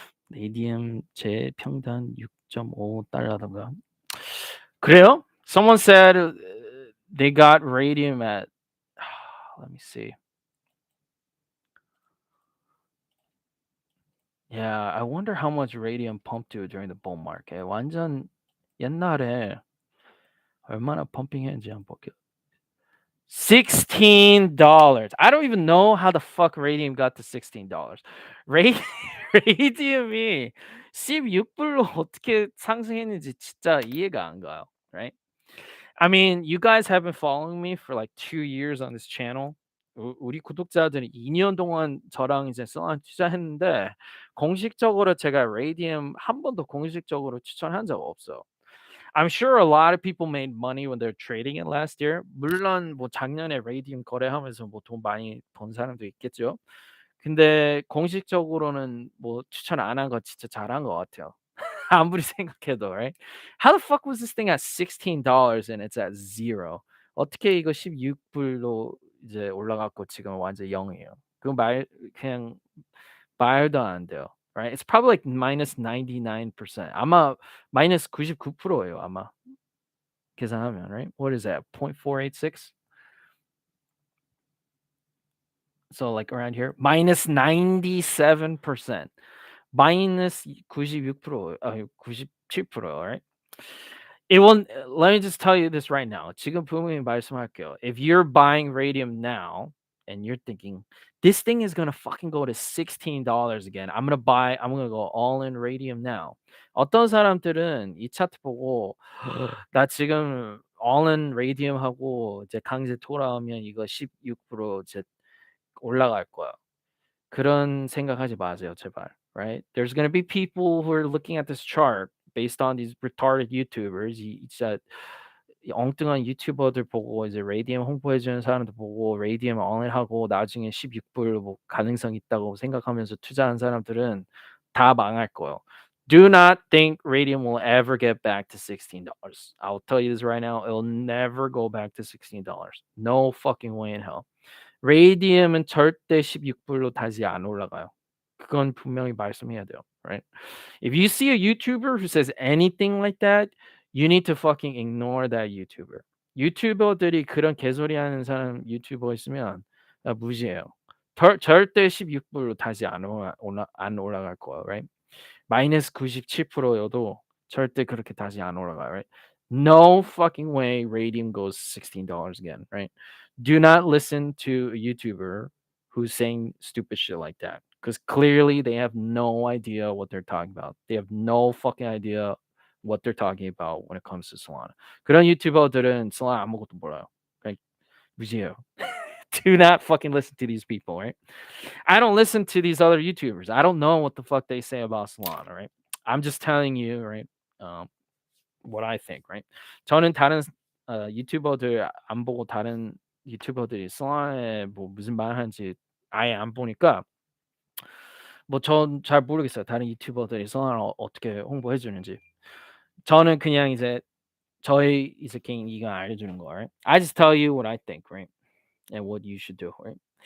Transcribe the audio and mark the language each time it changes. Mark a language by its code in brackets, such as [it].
[ko] Radium 제 평단 6.5달러던가. 그래요? [en] Someone said they got Radium at let me see. Yeah, I wonder how much Radium pumped to during the bull market. [ko] 완전 옛날에 얼마나 펌핑했는지 한번 볼게요. [en] $16. I don't even know how the fuck Radium got to $16. [ko] 레이 Radium이 16불로 어떻게 상승했는지 진짜 이해가 안 가요. [en] Right? I mean, you guys have been following me for like 2 years on this channel. [ko] 우리 구독자들이 2년 동안 저랑 이제 솔라나 투자했는데 공식적으로 제가 Radium 한 번도 공식적으로 추천한 적 없어요. [en] I'm sure a lot of people made money when they're trading it last year. [ko] 물론 뭐 작년에 Radium 거래하면서 뭐 돈 많이 번 사람도 있겠죠. 근데 공식적으로는 뭐 추천 안 한 거 진짜 잘한 것 같아요. 아무리 생각해도, [en] right? How the fuck was this thing at $16 and it's at 0? [ko] 어떻게 이거 16불로 이제 올라갔고 지금 완전 0이에요. 그거 그냥 말도 안 돼요. [en] Right? It's probably like minus 99%. [ko] 아마 마이너스 99%예요, 아마. 계산하면, [en] right? What is that? 0.486? So like around here, minus 97%. [ko] 마이너스 96%, 97%, [en] right? It won't. Let me just tell you this right now. [ko] 지금 분명히 말씀할게요. [en] If you're buying Radium now and you're thinking this thing is gonna fucking go to $16 again, I'm gonna go all in Radium now. [ko] 어떤 사람들은 이 차트 보고 나 지금 all in Radium 하고 이제 강제 돌아오면 이거 16% 이제 올라갈 거야. 그런 생각하지 마세요, 제발. [en] Right? There's gonna be people who are looking at this chart based on these retarded YouTubers. [ko] 진짜 이 엉뚱한 유튜버들 보고 이제 레이디엄 홍보해 주는 사람들 보고 레이디엄 언하고 나중에 16불 뭐 가능성 있다고 생각하면서 투자한 사람들은 다 망할 거예요. [en] Do not think Radium will ever get back to $16. I'll tell you this right now. It'll never go back to $16. No fucking way in hell. [ko] 레이디움은 절대 16불로 다시 안 올라가요. 그건 분명히 말씀해야 돼요. [en] Right? If you see a YouTuber who says anything like that, you need to fucking ignore that YouTuber. [ko] 유튜버들이 그런 개소리하는 사람 유튜버 있으면 무시해요. 절대 16불로 다시 안 올라갈 거예요. [en] Right? [ko] 마이너스 97%여도 절대 그렇게 다시 안 올라가요. [en] Right? No fucking way Radium goes $16 again. Right? Do not listen to a YouTuber who's saying stupid shit like that because clearly they have no idea what they're talking about. They have no fucking idea what they're talking about when it comes to Solana. [ko] 그런 유튜버들은 Solana 아무것도 몰라요. 그냥 무시해요. [en] Do not fucking listen to these people, right? I don't listen to these other YouTubers. I don't know what the fuck they say about Solana, right? I'm just telling you, right? Um, what I think, right? [ko] 저는 다른 유튜버들 안 보고 다른 유튜버들이 Solana에 뭐 무슨 말 하는지 아예 안 보니까 뭐 전 잘 모르겠어요. 다른 유튜버들이 Solana 어떻게 홍보해 주는지. 저는 그냥 이제 저의 이제 개인 이가 알려주는 거, [en] right? I just tell you what I think, right? And what you should do, right?